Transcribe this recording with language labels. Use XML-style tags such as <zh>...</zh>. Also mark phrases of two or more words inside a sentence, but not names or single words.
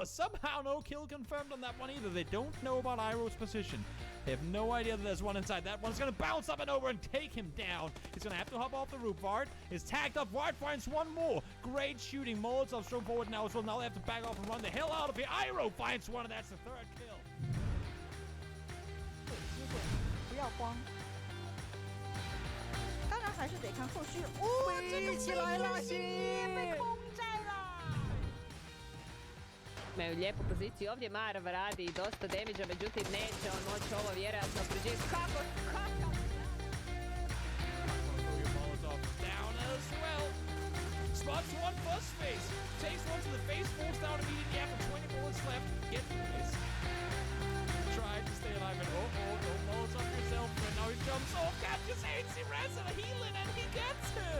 <en>Somehow no kill confirmed on that one either. They don't know about Iroh's position. They have no idea that there's one inside. That one's gonna bounce up and over and take him down. He's gonna have to hop off the roof. Vard is tagged up. Vard finds one more. Great shooting. Molotov's thrown forward now as well. Now they have to back off and run the hell out of here. Iroh finds one, and that's the third kill.</en> <zh>不要慌。当然还是得看后续。这个起来了，被空在了。</zh> <hr>Imaju lijepu poziciju ovdje, Marv radi dosta damage-a, međutim neće on moći ovo vjerojatno priđeti. Kako?</hr> <en>Down as well. Spots one first face. Takes one to the face, falls down immediately after 20 bullets left. Get this. Tried to stay alive and don't Molotov yourself. And now he jumps off, catches AC Res and a healing, and he gets him.</en>